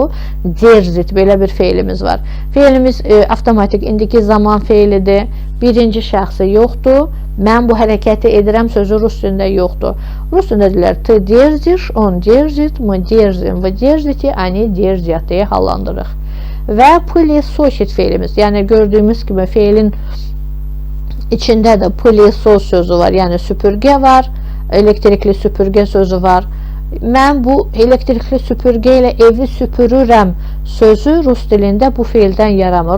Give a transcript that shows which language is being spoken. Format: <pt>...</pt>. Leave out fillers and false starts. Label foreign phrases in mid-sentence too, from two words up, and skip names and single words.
<az>Derzit, belə bir fe'limiz var. Fe'limiz avtomatik indiki zaman fe'lidir. Birinci şəxsi yoxdur. Mən bu hərəkəti edirəm sözü rus dilində yoxdur. Rus dilində deyirlər,</az> <ru>ты дерзишь, он дерзит, мы дерзим, вы дерзите, они дерзят</ru> <az>deyə hallandırırıq. Və plisosит fe'limiz, yəni gördüyümüz kimi fe'lin İçində də pilisos sözü var, yəni süpürgə var, elektrikli süpürgə sözü var. Mən bu elektrikli süpürgə ilə evi süpürürəm sözü rus dilində bu fe'ldən yaranır.</az>